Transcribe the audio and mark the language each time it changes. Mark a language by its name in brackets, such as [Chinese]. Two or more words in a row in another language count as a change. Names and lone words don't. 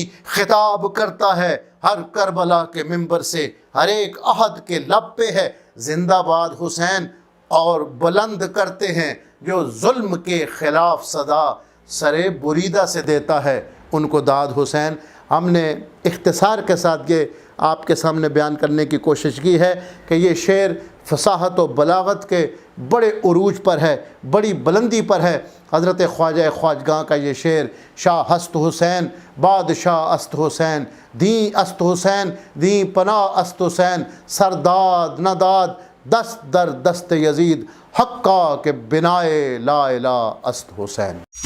[Urdu] خطاب کرتا ہے ہر کربلا کے منبر سے، ہر ایک عہد کے لب پہ ہے زندہ باد حسین، اور بلند کرتے ہیں جو ظلم کے خلاف صدا، سرے بریدہ سے دیتا ہے ان کو داد حسین۔ ہم نے اختصار کے ساتھ یہ آپ کے سامنے بیان کرنے کی کوشش کی ہے کہ یہ شعر فصاحت و بلاغت کے بڑے عروج پر ہے، بڑی بلندی پر ہے۔ حضرت خواجہ خواجگاں کا یہ شعر، [Persian] شاہ است حسین بادشاہ است حسین، دیں است حسین دیں پناہ است حسین، سرداد نداد دست در دست یزید، حقا کہ بنائے لا الہ است حسین۔